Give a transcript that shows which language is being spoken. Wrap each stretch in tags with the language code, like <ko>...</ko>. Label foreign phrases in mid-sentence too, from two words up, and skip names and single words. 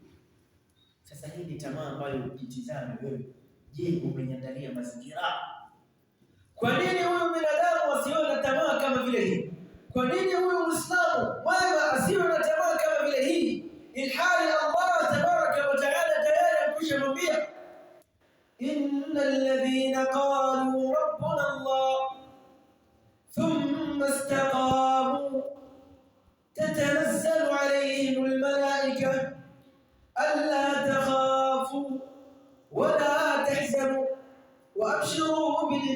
<sw>Sasa hii ni tamaa ambayo ukitizama wewe, je, umeandalia mazingira? Kwa nini huyu binadamu asiwe na tamaa kama vile hii? Kwa nini huyu Muislamu mwema asiwe na tamaa kama vile hii? Ilhali Allah</sw> <ar>تبارك وتعالى</ar> <sw>tayari ameshamwambia,</sw> <ar>إن الذين قالوا ربنا الله ثم استقاموا تتنزل عليهم الملائكة ألا تخافوا ولا تحزنوا وأبشروا</ar>